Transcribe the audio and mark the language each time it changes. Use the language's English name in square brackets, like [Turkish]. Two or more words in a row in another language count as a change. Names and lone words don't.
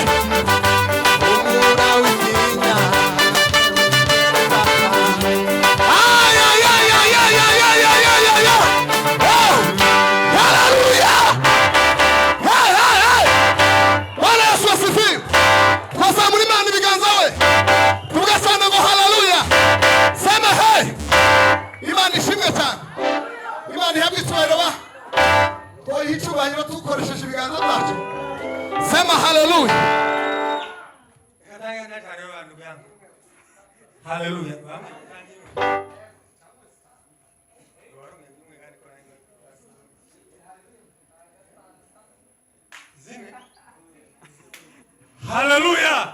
[Kinyarwanda] Umura witinya. Ay, ay, ay, ay, ay, ay, ay, ay, ay, ay, ay. Oh! Hallelujah! Hey, hey, hey! [Swahili] Bwana Yesu asifiwe. [Kinyarwanda] Twazamura Imana ibiganza we. Tuvuge sana ngo hallelujah. Sema hey! Imana ishimwe cyane. Imana ihabwe icyubahiro ba. Twoyiha icyubahiro dukoresheje ibiganza byacu. Sema hallelujah. Hallelujah. Hallelujah.